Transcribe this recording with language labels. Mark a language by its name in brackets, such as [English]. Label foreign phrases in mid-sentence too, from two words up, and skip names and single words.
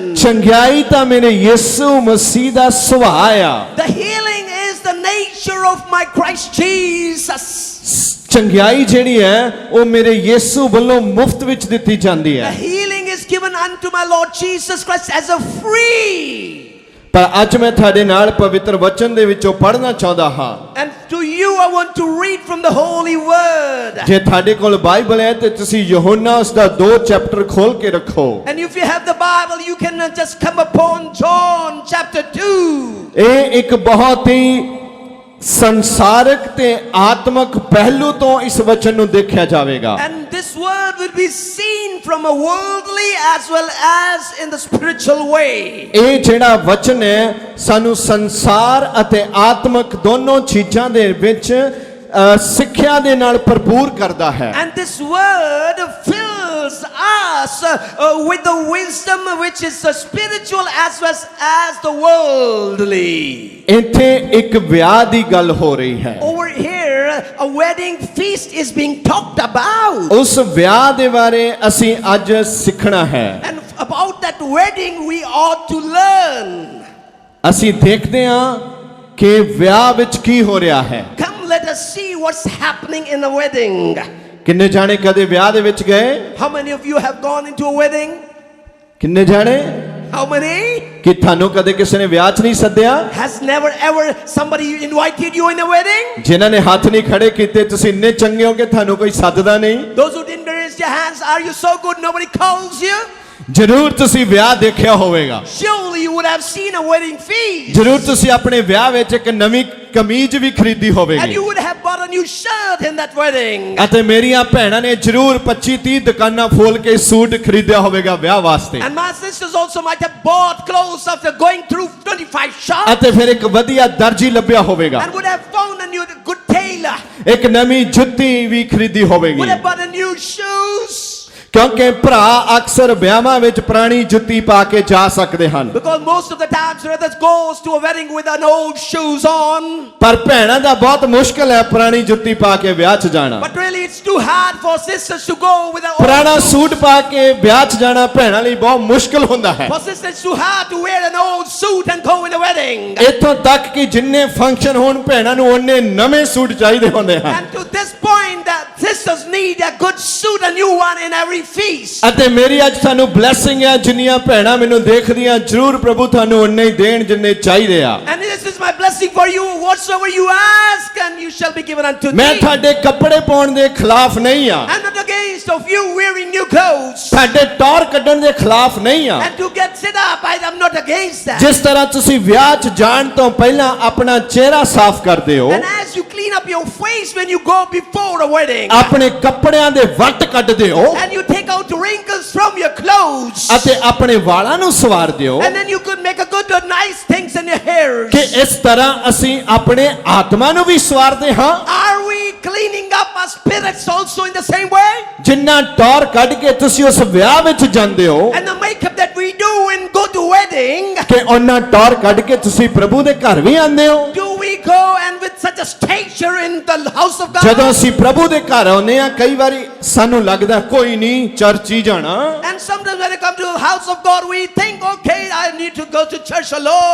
[Punjabi] ਚੰਗਿਆਈ ਤਾਂ ਮੇਰੇ ਯਿਸੂ ਮਸੀਹ ਦਾ ਸੁਭਾਅ ਆ। [English] The healing is the nature of my Christ Jesus. [Punjabi] ਚੰਗਿਆਈ ਜਿਹੜੀ ਹੈ ਉਹ ਮੇਰੇ ਯਿਸੂ ਵੱਲੋਂ ਮੁਫਤ ਵਿੱਚ ਦਿੱਤੀ ਜਾਂਦੀ [English] The [Punjabi] ਹੈ। [English] healing is given unto my Lord Jesus Christ as a free. [Punjabi] ਪਰ ਅੱਜ ਮੈਂ ਤੁਹਾਡੇ ਨਾਲ ਪਵਿੱਤਰ ਵਚਨ ਦੇ ਵਿੱਚੋਂ ਪੜ੍ਹਨਾ ਚਾਹੁੰਦਾ ਹਾਂ। [English] And to you I want to read from the holy word. [Punjabi] ਜੇ ਤੁਹਾਡੇ ਕੋਲ ਬਾਈਬਲ ਹੈ ਤੇ ਤੁਸੀਂ ਯਹੋਨਾ ਉਸ ਦਾ 2 ਚੈਪਟਰ ਖੋਲ ਕੇ ਰੱਖੋ। [English] And if you have the Bible, you can just come upon John chapter 2. [Punjabi] ਇਹ ਇੱਕ ਬਹੁਤ ਹੀ ਸੰਸਾਰਿਕ ਤੇ ਆਤਮਿਕ ਪਹਿਲੂ ਤੋਂ ਇਸ ਵਚਨ ਨੂੰ ਦੇਖਿਆ ਜਾਵੇਗਾ। [English] And this word will be seen from a worldly as well as in the spiritual way. [Punjabi] ਇਹ ਜਿਹੜਾ ਵਚਨ ਹੈ ਸਾਨੂੰ ਸੰਸਾਰ ਅਤੇ ਆਤਮਿਕ ਦੋਨੋਂ ਚੀਜ਼ਾਂ ਦੇ ਵਿੱਚ ਸਿੱਖਿਆ ਦੇ ਨਾਲ ਭਰਪੂਰ ਕਰਦਾ ਹੈ। [English] And this word fills us with the wisdom which is spiritual as well as the worldly. [Punjabi] ਇੱਥੇ ਇੱਕ ਵਿਆਹ ਦੀ ਗੱਲ ਹੋ ਰਹੀ ਹੈ। [English] Over here, a wedding feast is being talked about. [Punjabi] ਉਸ ਵਿਆਹ ਦੇ ਬਾਰੇ ਅਸੀਂ ਅੱਜ ਸਿੱਖਣਾ ਹੈ। [English] And about that wedding, we ought to learn. [Punjabi] ਅਸੀਂ ਦੇਖਦੇ ਹਾਂ ਕਿ ਵਿਆਹ ਵਿੱਚ ਕੀ ਹੋ ਰਿਹਾ ਹੈ। [English] Come, let us see what's happening in the wedding. [Punjabi] ਕਿੰਨੇ ਜਾਣੇ ਕਦੇ ਵਿਆਹ ਦੇ ਵਿੱਚ ਗਏ? [English] How many of you have gone into a wedding? [Punjabi] ਕਿੰਨੇ ਜਾਣੇ? [English] How many? [Punjabi] ਕਿ ਤੁਹਾਨੂੰ ਕਦੇ ਕਿਸੇ ਨੇ ਵਿਆਹ 'ਚ ਨਹੀਂ ਸੱਦਿਆ? [English] Has never ever somebody invited you in a wedding? [Punjabi] ਜਿਨ੍ਹਾਂ ਨੇ ਹੱਥ ਨਹੀਂ ਖੜੇ ਕੀਤੇ ਤੁਸੀਂ ਇੰਨੇ ਚੰਗੇ ਹੋ ਕਿ ਤੁਹਾਨੂੰ ਕੋਈ ਸੱਦਦਾ ਨਹੀਂ। [English] Those who didn't raise their hands, are you so good nobody calls you? [Punjabi] ਜ਼ਰੂਰ ਤੁਸੀਂ ਵਿਆਹ ਦੇਖਿਆ ਹੋਵੇਗਾ। [English] Surely you would have seen a wedding feast. [Punjabi] ਜ਼ਰੂਰ ਤੁਸੀਂ ਆਪਣੇ ਵਿਆਹ ਵਿੱਚ ਇੱਕ ਨਵੀਂ ਕਮੀਜ਼ ਵੀ ਖਰੀਦੀ [English] And [Punjabi] ਹੋਵੇਗੀ। [English] you would have bought a new shirt in that wedding. [Punjabi] ਅਤੇ ਮੇਰੀਆਂ ਭੈਣਾਂ ਨੇ ਜ਼ਰੂਰ 25-30 ਦੁਕਾਨਾਂ ਫੋਲ ਕੇ ਸੂਟ ਖਰੀਦਿਆ ਹੋਵੇਗਾ ਵਿਆਹ ਵਾਸਤੇ। [English] And my sisters also might have bought clothes after going through 25 shops. [Punjabi] ਅਤੇ ਫਿਰ ਇੱਕ ਵਧੀਆ ਦਰਜੀ ਲੱਭਿਆ ਹੋਵੇਗਾ। [English] And would have found a new good tailor. [Punjabi] ਇੱਕ ਨਵੀਂ ਜੁੱਤੀ ਵੀ ਖਰੀਦੀ [English] Would [Punjabi] ਹੋਵੇਗੀ। [English] have bought a new shoes. [Punjabi] ਕਿਉਂਕਿ ਭਰਾ ਅਕਸਰ ਵਿਆਹਾਂ ਵਿੱਚ ਪੁਰਾਣੀ ਜੁੱਤੀ ਪਾ ਕੇ ਜਾ ਸਕਦੇ ਹਨ। [English] Because most of the times brothers goes to a wedding with an old shoes on. [Punjabi] ਪਰ ਭੈਣਾਂ ਦਾ ਬਹੁਤ ਮੁਸ਼ਕਲ ਹੈ ਪੁਰਾਣੀ ਜੁੱਤੀ ਪਾ ਕੇ ਵਿਆਹ 'ਚ ਜਾਣਾ। [English] But really it's too hard for sisters to go with an old [Punjabi] ਪੁਰਾਣਾ [English] shoes. [Punjabi] ਸੂਟ ਪਾ ਕੇ ਵਿਆਹ 'ਚ ਜਾਣਾ ਭੈਣਾਂ ਲਈ ਬਹੁਤ ਮੁਸ਼ਕਲ ਹੁੰਦਾ ਹੈ। [English] For sisters it's too hard to wear an old suit and go in a wedding. [Punjabi] ਇੱਥੋਂ ਤੱਕ ਕਿ ਜਿੰਨੇ ਫੰਕਸ਼ਨ ਹੋਣ ਭੈਣਾਂ ਨੂੰ ਉਹਨੇ ਨਵੇਂ ਸੂਟ ਚਾਹੀਦੇ ਹੁੰਦੇ ਹਨ। [English] And to this point that sisters need a good suit, a new one in every feast. [Punjabi] ਅਤੇ ਮੇਰੀ ਅੱਜ ਤੁਹਾਨੂੰ ਬਲੇਸਿੰਗ ਹੈ ਜਿੰਨੀਆਂ ਭੈਣਾਂ ਮੈਨੂੰ ਦੇਖਦੀਆਂ ਜ਼ਰੂਰ ਪ੍ਰਭੂ ਤੁਹਾਨੂੰ ਉਨੇ ਹੀ ਦੇਣ ਜਿੰਨੇ ਚਾਹੀਦੇ ਆ। [English] And this is my blessing for you. Whatsoever you ask, and you shall be given unto [Punjabi] ਮੈਂ [English] thee. [Punjabi] ਤੁਹਾਡੇ ਕੱਪੜੇ ਪਾਉਣ ਦੇ ਖਿਲਾਫ ਨਹੀਂ ਆ। [English] I'm not against of you wearing new clothes. [Punjabi] ਤੁਹਾਡੇ ਟੌਰ ਕੱਢਣ ਦੇ ਖਿਲਾਫ ਨਹੀਂ ਆ। [English] And to get set up, I'm not against that. [Punjabi] ਜਿਸ ਤਰ੍ਹਾਂ ਤੁਸੀਂ ਵਿਆਹ 'ਚ ਜਾਣ ਤੋਂ ਪਹਿਲਾਂ ਆਪਣਾ ਚਿਹਰਾ ਸਾਫ਼ ਕਰਦੇ ਹੋ, [English] And as you clean up your face when you go before a wedding, [Punjabi] ਆਪਣੇ ਕੱਪੜਿਆਂ ਦੇ ਵੱਟ ਕੱਢਦੇ ਹੋ [English] and you take out wrinkles from your clothes, [Punjabi] ਅਤੇ ਆਪਣੇ ਵਾਲਾਂ ਨੂੰ ਸਵਾਰਦੇ ਹੋ [English] and then you could make a good nice things in your hair. [Punjabi] ਕਿ ਇਸ ਤਰ੍ਹਾਂ ਅਸੀਂ ਆਪਣੇ ਆਤਮਾ ਨੂੰ ਵੀ ਸਵਾਰਦੇ ਹਾਂ। [English] Are we cleaning up our spirits also in the same way? [Punjabi] ਜਿੰਨਾ ਟੌਰ ਕੱਢ ਕੇ ਤੁਸੀਂ ਉਸ ਵਿਆਹ ਵਿੱਚ ਜਾਂਦੇ ਹੋ [English] And the makeup that we do and go to wedding, [Punjabi] ਕਿ ਉਹਨਾਂ ਟੌਰ ਕੱਢ ਕੇ ਤੁਸੀਂ ਪ੍ਰਭੂ ਦੇ ਘਰ ਵੀ ਆਉਂਦੇ ਹੋ। [English] do we go and with such a stature in the house of God? [Punjabi] ਜਦੋਂ ਅਸੀਂ ਪ੍ਰਭੂ ਦੇ ਘਰ ਆਉਂਦੇ ਆ ਕਈ ਵਾਰੀ ਸਾਨੂੰ ਲੱਗਦਾ ਕੋਈ ਨਹੀਂ ਚਰਚ ਹੀ ਜਾਣਾ। [English] And sometimes when we come to the house of God, we think, okay, I need to go to church alone.